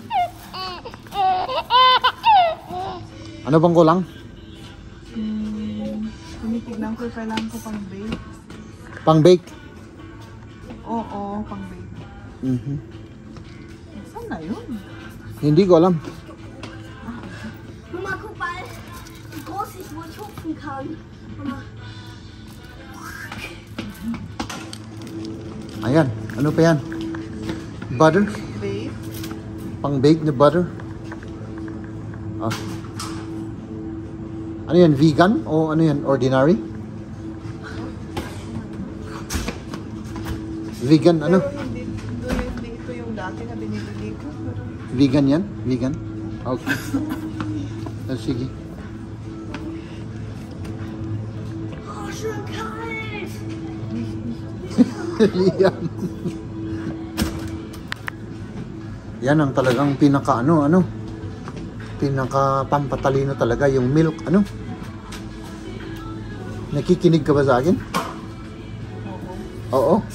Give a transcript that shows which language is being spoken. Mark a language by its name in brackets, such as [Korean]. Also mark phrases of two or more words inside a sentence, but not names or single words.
[Filipino] Ano bang kulang? Tinitignan ko, kailangan ko pang bake. Pang bake? Oo, pang bake. Saan na yun? Hindi ko alam. Mama, [German] guck mal, wie groß ich wohl hupfen kann. [Filipino] Mama. Ayan, ano pa yan? Butter? Bake? Pang bake na butter? Ah. Ano yan, vegan? O ano yan, ordinary? Vegan, ano? Pero hindi ito yung dati na binibili ko. Vegan yan? Vegan? Okay. Sige. [German] Oh, schön kalt. [Filipino] Yan. Yan ang talagang pinaka pinaka pampatalino talaga yung milk, ano? Nakikinig ka ba sa akin? Oo.